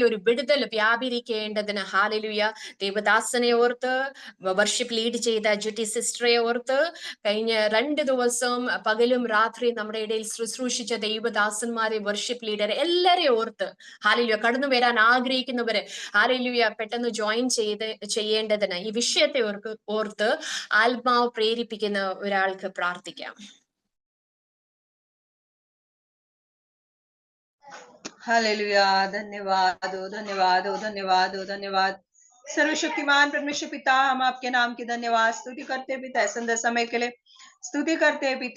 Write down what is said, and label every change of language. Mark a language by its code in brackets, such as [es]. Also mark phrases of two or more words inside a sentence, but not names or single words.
[ml] ഒരു വിടുതൽ വ്യാപരിക്കേണ്ടതിന് ഹാലലുയ ദേവദാസനെ ഓർത്ത്, വർഷിപ്പ് ലീഡ് ചെയ്ത ജിറ്റി സിസ്റ്ററെ ഓർത്ത്, കഴിഞ്ഞ 2 ദിവസവും പകലും രാത്രി നമ്മുടെ ഇടയിൽ ശുശ്രൂഷിച്ച ദൈവദാസന്മാരെ, വർഷിപ്പ് ലീഡർ എല്ലാരെയും ഓർത്ത് ഹാലലുയ കടന്നു വരാൻ ആഗ്രഹിക്കുന്നവരെ ഹാലലുയ പെട്ടെന്ന് ജോയിൻ ചെയ്യേണ്ടതിന് ഈ വിഷയത്തെ ഓർത്ത് ആത്മാവ് പ്രേരിപ്പിക്കുന്ന ഒരാൾക്ക് പ്രാർത്ഥിക്കാം. [hi] हालेलुया। धन्यवाद धन्यवाद धन्यवाद धन्यवाद। सर्वशक्तिमान परमेश्वर पिता, हम आपके नाम की धन्यवाद स्तुति करते पिता सुंदर समय के लिए। स्तुति करते हैं पिता।